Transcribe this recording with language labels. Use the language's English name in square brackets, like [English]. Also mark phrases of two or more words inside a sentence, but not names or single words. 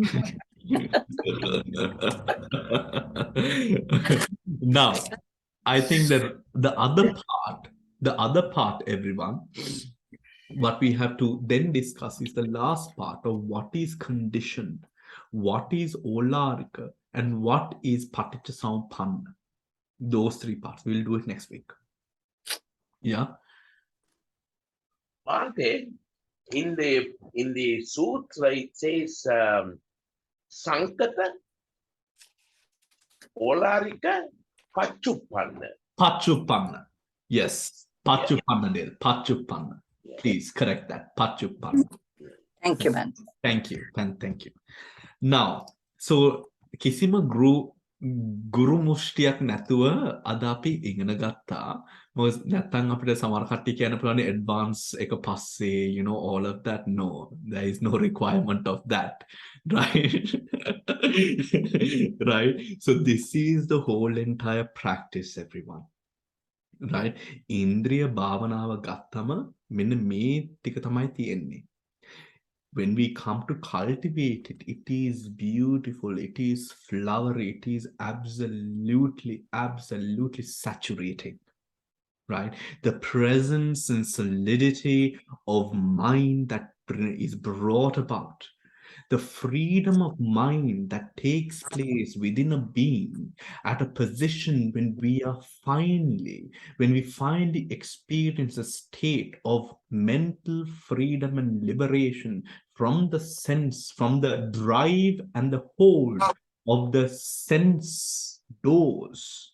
[English] Now, I think that the other part, everyone, what we have to then discuss is the last part of what is conditioned, what is olarika, and what is paticcasamuppanna. Those 3 parts. We'll do it next week. Yeah. Bhante, in the sutra it says Sankata, Olarika, Pachuppanna. Pachuppanna. Yes. Pachuppanna. Yeah. Pachuppanna. Yeah. Please correct that. Pachuppanna. Thank you, man. Thank you. Thank you. Now, so [Sinhala] Kisima ගුරු මුෂ්ටියක් නැතුව අද අපි ඉගෙන ගත්තා. මොකද නැත්තම් අපිට සමහර කට්ටිය කියන්න පුළුවන් advance එක පස්සේ, [English] you know, all of that. No, there is no requirement of that. Right? Right? So this is the whole entire practice, everyone. Right? [Sinhala] Indriya Bhavanaව ගත්තම මෙන්න මේ ටික තමයි තියෙන්නේ. [English] when we come to cultivate it, it is beautiful, it is flowery, it is absolutely, absolutely saturating, right? The presence and solidity of mind that is brought about, the freedom of mind that takes place within a being at a position when we finally experience a state of mental freedom and liberation from the sense, from the drive and the hold of the sense doors.